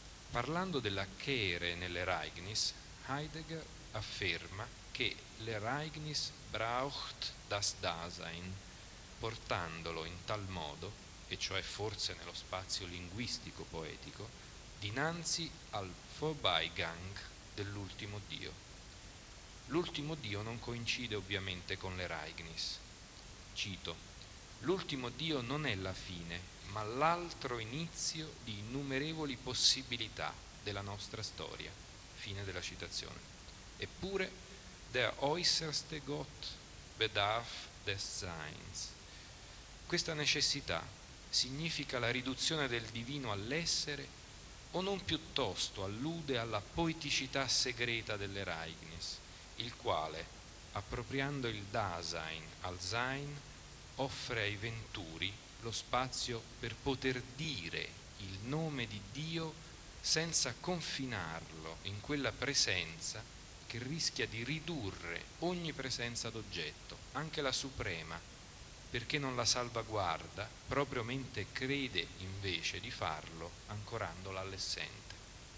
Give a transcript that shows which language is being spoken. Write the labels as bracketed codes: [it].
[it] Parlando della Kehre nell'Ereignis, Heidegger afferma che l'Ereignis [de] braucht das Dasein, [it] portandolo in tal modo, e cioè forse nello spazio linguistico poetico, dinanzi al Vorbeigang dell'ultimo Dio. L'ultimo Dio non coincide ovviamente con l'Ereignis. Cito: l'ultimo Dio non è la fine, ma l'altro inizio di innumerevoli possibilità della nostra storia. Fine della citazione. Eppure, [de] der äußerste Gott bedarf des Seins. [it] Questa necessità significa la riduzione del divino all'essere, o non piuttosto allude alla poeticità segreta dell'Ereignis, il quale, appropriando il Dasein al Sein, offre ai venturi lo spazio per poter dire il nome di Dio senza confinarlo in quella presenza che rischia di ridurre ogni presenza ad oggetto, anche la suprema, perché non la salvaguarda, proprio mentre crede invece di farlo ancorandola all'essente.